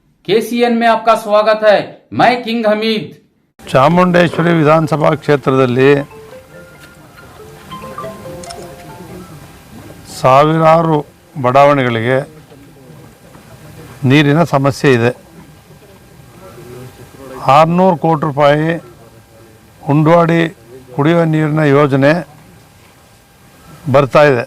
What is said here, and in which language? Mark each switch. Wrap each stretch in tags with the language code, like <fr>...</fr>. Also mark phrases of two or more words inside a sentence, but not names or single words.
<hi>केसीएन में आपका स्वागत है। मैं किंग हमीद।</hi> <kn>ಚಾಮುಂಡೇಶ್ವರಿ ವಿಧಾನಸಭಾ ಕ್ಷೇತ್ರದಲ್ಲಿ ಸಾವಿರಾರು ಬಡಾವಣೆಗಳಿಗೆ ನೀರಿನ ಸಮಸ್ಯೆ ಇದೆ. 600 ಕೋಟಿ ರೂಪಾಯಿ ಉಂಡವಾಡಿ ಕುಡಿಯುವ ನೀರಿನ ಯೋಜನೆ ಬರ್ತಾ ಇದೆ.</kn>